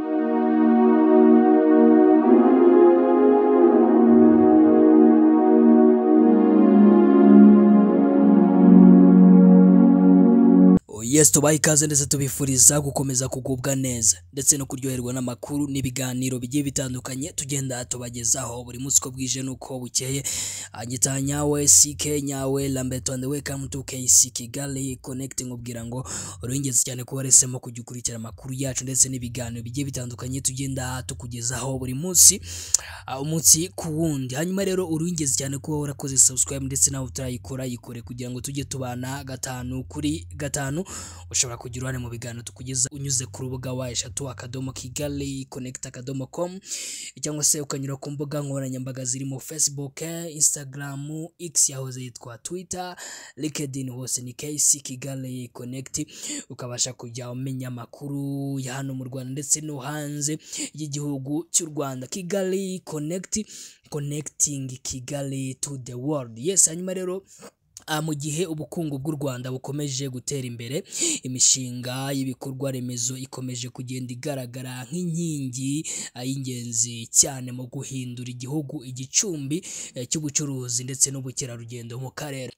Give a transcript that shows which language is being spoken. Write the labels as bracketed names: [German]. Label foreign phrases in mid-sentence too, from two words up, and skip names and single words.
[Kinyarwanda] Yes, tubaye ikaze ndetse tubifuriza gukomeza kugubwa neza ndetse no kuryoherwa n'amakuru n'ibiganiro bigiye bitandukanye tugenda tubagezaho buri munsi ko bwije nuko bukeye. Anyita nyawe CK nyawe Lambeto [English] and welcome to KC Kigali Connecting, [Kinyarwanda] ubwira ngo uruingeze cyane kuba resemo kugikurikira amakuru yacu ndetse n'ibiganiro bigiye bitandukanye tugenda tukugezaho buri munsi umunsi ku wundi. Hanyuma rero uruingeze cyane kuba warakoze subscribe ndetse nawe utarayikora yikore kugira ngo tujye tubana gatanu kuri gatanu. Ushobora kugira uruhare mu biganiro tukugeza unyuze ku rubuga wa eshatu kigaliconnect.com cyangwa se ukanyura ku mbuga nkoranyambaga zirimo Facebook, Instagram, X yahoze yitwa Twitter, LinkedIn, hose ni KC Kigali Connect. Ukabasha kujya umenya amakuru ya hano mu Rwanda ndetse no hanze y'igihugu cy'u Rwanda. [English] Kigali Connect, connecting Kigali to the world. [Kinyarwanda] Yes, hanyuma rero mu gihe ubukungu bw'u Rwanda bukomeje gutera imbere, imishinga y'ibikorwa remezo ikomeje kugenda igaragara nk'inkingi y'ingenzi cyane mu guhindura igihugu igicumbi cy'ubucuruzi ndetse n'ubukerarugendo mu karere.